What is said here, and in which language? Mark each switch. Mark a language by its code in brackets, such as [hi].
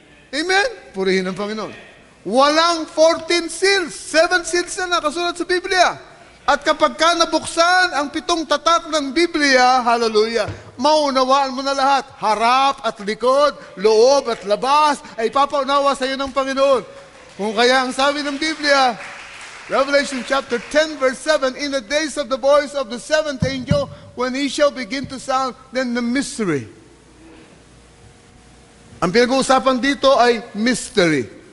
[tl] Amen? Purihin ang Panginoon. Walang 14 seals. 7 seals na nakasulat sa Biblia. At kapag ka nabuksan ang 7 tatak ng Biblia, hallelujah, maunawaan mo na lahat. Harap at likod, loob at labas, ay papaunawa sa iyo ng Panginoon. Kung kaya ang sabi ng Biblia, [en] Revelation chapter 10 verse 7, in the days of the voice of the 7th angel, when he shall begin to sound, then the mystery. [tl] Ang pinag-uusapan dito ay mystery.